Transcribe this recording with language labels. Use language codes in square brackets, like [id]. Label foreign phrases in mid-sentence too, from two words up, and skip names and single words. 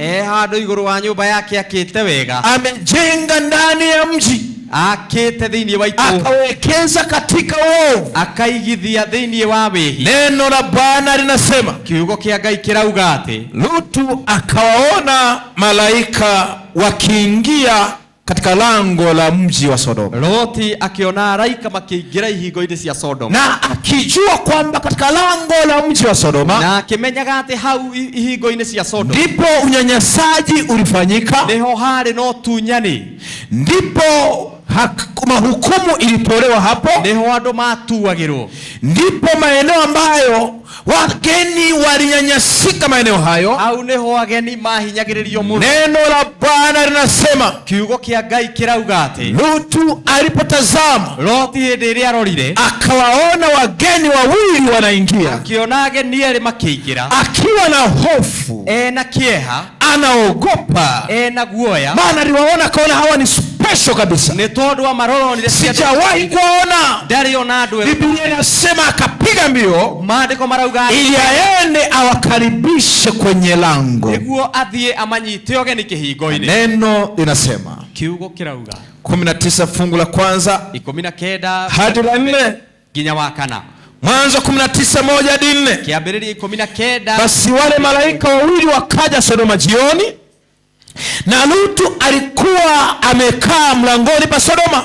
[ki] hado iguru wa nyumba yake akite wega, [sw] amejenga ndani ya mji, [ki] akite thini wa itu, [sw] akawekeza katika uovu, [ki] akaigithia thini wa wehi. [sw] Neno la Bwana linasema, [ki] kiugo kia Ngai kirauga ati [sw] Lutu akawaona malaika wakiingia katika lango la mji wa Sodoma. [ki] Loti akiona malaika makiingira ihingo-ini cia Sodoma, [sw] na akijua kwamba katika lango la mji wa Sodoma, [ki] na akimenyaga ati hau ihingo-ini cia Sodoma [sw] ndipo unyanyasaji ulifanyika, [ki] niho hari no tunyani, [sw] ndipo mahukumu ilitolewa hapo, [ki] niho andu matuagirwo, [sw] ndipo maeneo ambayo wageni walinyanyasika, maeneo hayo [ki] au niho ageni mahinyagiririo muno. [sw] Neno la Bwana linasema, [ki] kiugo kia Ngai kirauga ati [sw] Lutu alipotazama, [ki] Loti hindi iria arorire, [sw] akawaona wageni wawili wanaingia, [ki] akiona ageni eri makiingira, [sw] akiwa na hofu, [ki] na kieha, [sw] anaogopa, [ki] na guoya, [sw] maana aliwaona akaona hawa ni special kabisa, [ki] ni tondu wa maroro ni [sw] sijawahi kuona. [ki] ndari ona andu. [sw] Biblia inasema akapiga mbio, [ki] maandiko marauga [sw] ili aende awakaribishe kwenye lango, [ki] niguo athie amanyite ogeni kihingo-ini. [sw] Neno linasema, kiugo kirauga 19 fungu la kwanza 19 hadi la 4 [ki] nginya wa 4. [sw] Mwanzo 19:1 hadi 4. [ki] Kiambĩrĩria 19. [sw] Basi wale malaika wawili wakaja Sodoma jioni, na Lutu alikuwa amekaa mlangoni pa Sodoma.